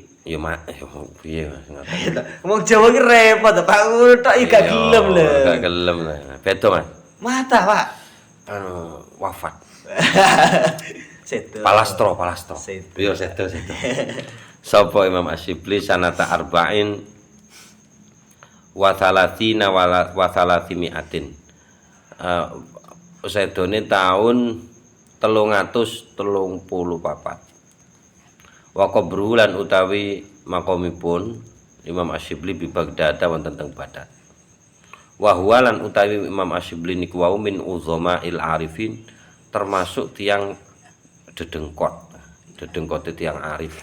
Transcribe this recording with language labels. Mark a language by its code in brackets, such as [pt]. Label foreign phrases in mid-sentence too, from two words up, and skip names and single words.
[jv] ya piye Mas. Wong Jawa ki repot, Pak. Tok iki gak gelem lho. Gak gelem lah. Beda, Mas. Mata, Pak. Wafat. Sedo. Palastro. Sedo. Iya sedo. Sapa Imam Asyibli [ar] سنة أربع وثلاثين وثلاثمائة. [jv] Sedone taun 334. [ar] وقبر [jv] lan utawi makomipun Imam Asyibli [ar] ببغداد [jv] wonten teng Baghdad. [ar] وهو [jv] lan utawi Imam Asyibli niku wau [ar] من عظماء العارفين, [jv] termasuk tiang dedengkote tiang arif.